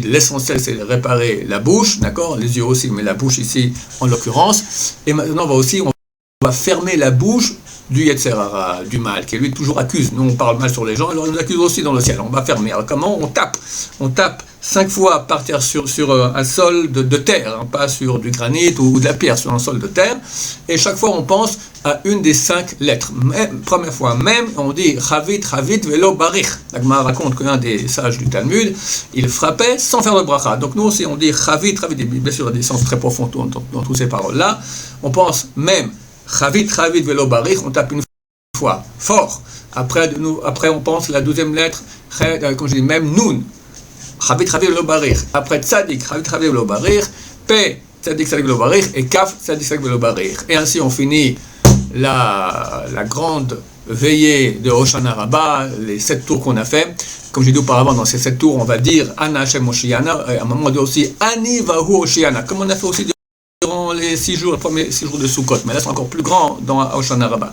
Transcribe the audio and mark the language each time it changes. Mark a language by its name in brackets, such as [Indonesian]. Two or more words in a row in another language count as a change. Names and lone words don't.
[French] L'essentiel c'est de réparer la bouche, d'accord, les yeux aussi, mais la bouche ici en l'occurrence, et maintenant on va fermer la bouche du [Hebrew] יצר הרע, [French] du mal, qui lui toujours accuse. Nous on parle mal sur les gens, alors il nous accuse aussi dans le ciel. On va fermer. Alors comment? On tape 5 fois par terre sur un sol de terre, hein, pas sur du granit ou de la pierre, sur un sol de terre. Et chaque fois on pense à une des 5 lettres. Première fois même, on dit [Hebrew] חבט ולא בריך. [French] La Gemara raconte qu'un des sages du Talmud, il frappait sans faire de bracha. Donc nous aussi on dit Chavit, bien sûr il y a des sens très profonds dans toutes ces paroles-là. On pense même [Hebrew] חבט ולא בריך, [French] on tape une fois fort. Après on pense la 2e lettre, comme je dis, même Nun. [Hebrew] חבט ולא בריך. Après Tzadik, חבט ולא בריך. P, צדיק ולא בריך. Et Kaf, צדיק ולא בריך. [French] Et ainsi on finit la grande veillée de Hoshana Rabbah, les 7 tours qu'on a fait. Comme j'ai dit auparavant, dans ces 7 tours, on va dire [Hebrew] אנא השם הושיענא. [French] À un moment, on dit aussi [Hebrew] אני והו הושיענא, [French] comme on a fait aussi durant les 6 jours, les premiers 6 jours de Sukkot, mais là c'est encore plus grand dans Hoshana Rabbah.